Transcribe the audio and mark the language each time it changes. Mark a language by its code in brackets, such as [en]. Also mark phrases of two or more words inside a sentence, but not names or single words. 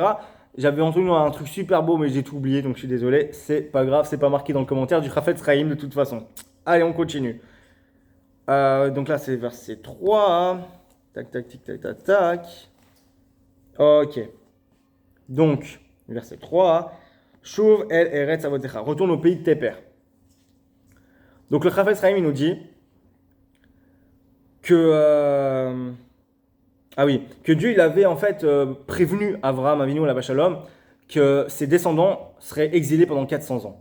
[fr] J'avais entendu un truc super beau, mais j'ai tout oublié, donc je suis désolé. C'est pas grave, c'est pas marqué dans le commentaire du Chafetz Chaim de toute façon. Allez, on continue. Donc là, c'est verset 3. Tac, tac, tic, tac, tac, tac. Ok. Donc, verset 3. [he] שוב אל ארץ אבותיך. [fr] Retourne au pays de tes pères. Donc le Chafetz Chaim, il nous dit que Dieu il avait en fait prévenu Avraham Avinu la Shalom que ses descendants seraient exilés pendant 400 ans.